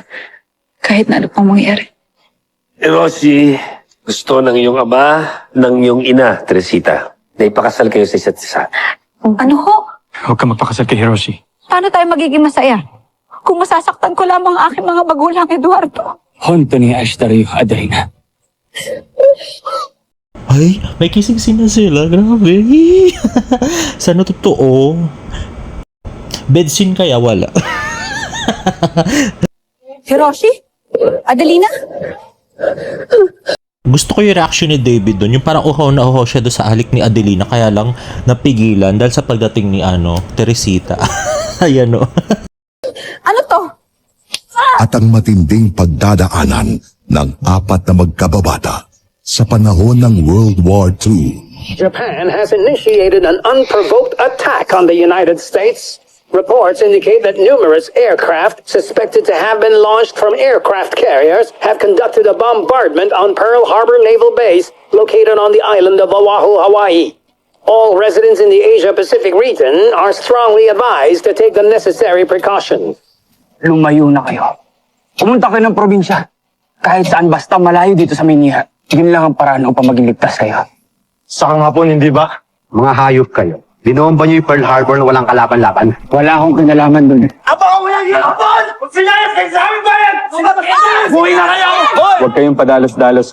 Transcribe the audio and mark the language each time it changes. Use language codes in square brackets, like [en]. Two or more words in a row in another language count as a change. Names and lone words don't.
[tl] Kahit na ano pang mangyari. Rosie, gusto ng iyong ama, ng iyong ina, Teresita, na ipakasal kayo sa isa't isa. Ano ho? Huwag ka magpakasal kay Hiroshi. Paano tayo magiging masaya? Kung masasaktan ko lamang ang aking mga magulang, Eduardo. [ja] 本当に愛したるよ、アデリナ。 [tl] Ay, may [en] kissing scene [tl] na sila, grabe. Sana totoo? [en] Bed scene [tl] kaya wala. Hiroshi? Adelina? Gusto ko yung reaction ni David doon, yung parang uhaw na uhaw siya doon sa halik ni Adelina, kaya lang napigilan dahil sa pagdating ni Teresita. Ayan o. Ano to? at ang matinding pagdadaanan ng apat na magkababata sa panahon ng World War II. [en] Japan has initiated an unprovoked attack on the United States. Reports indicate that numerous aircraft suspected to have been launched from aircraft carriers have conducted a bombardment on Pearl Harbor Naval Base located on the island of Oahu, Hawaii. All residents in the Asia-Pacific region are strongly advised to take the necessary precautions. [tl] Lumayo na kayo. Pumunta kayo ng probinsya. Kahit saan basta malayo dito sa Maynila. Yun lang ang paraan upang maging ligtas kayo. Saka nga po, hindi ba? Mga hayop kayo. Binomba niyo yung Pearl Harbor na walang kalaban-laban. Wala akong kinalaman dun. Huwag kayong padalos-dalos.